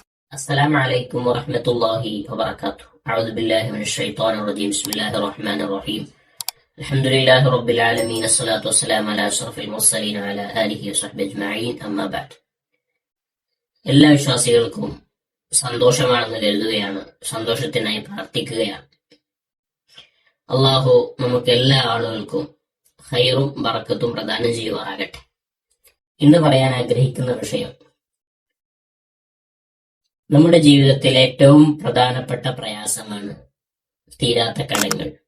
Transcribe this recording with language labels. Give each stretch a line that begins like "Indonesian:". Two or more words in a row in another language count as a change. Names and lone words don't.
Arabic: السلام عليكم ورحمة الله وبركاته. أعوذ بالله من الشيطان الرجيم. بسم الله الرحمن الرحيم. الحمد لله رب العالمين. الصلاة والسلام على أشرف المرسلين وعلى آله وصحبه أجمعين. أما بعد.
Malayalam: എല്ലാ വിശ്വാസികൾക്കും സന്തോഷമാണെന്ന് കരുതുകയാണ്, സന്തോഷത്തിനായി പ്രാർത്ഥിക്കുകയാണ്. അള്ളാഹു നമുക്ക് എല്ലാ ആളുകൾക്കും ഖൈറും ബറക്കത്തും പ്രദാനം ചെയ്യുമാറാകട്ടെ. ഇന്ന് പറയാൻ ആഗ്രഹിക്കുന്ന വിഷയം നമ്മുടെ ജീവിതത്തിലെ ഏറ്റവും പ്രധാനപ്പെട്ട പ്രയാസമാണ് തീരാത്ത കടങ്ങൾ.